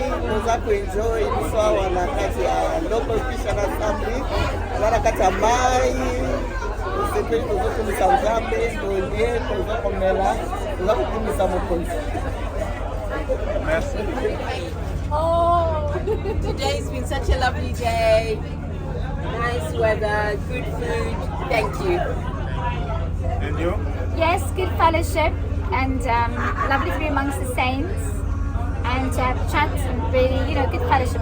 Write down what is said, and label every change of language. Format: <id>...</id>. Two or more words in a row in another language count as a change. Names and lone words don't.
<ln>toza kuenjoy biso awa na kati ya</ln> <en>local Christian Assembly</en> <ln>na kati ya mai sepeli tozokumisa Nzambe tolie tozokomela toza kokumisa mokonzi. Merci.</ln> <en>Oh, today's been such a lovely day. Nice weather, good food. Thank you. And you? Yes, good fellowship and lovely to be amongst the saints and to have chats and really, good fellowship.</en>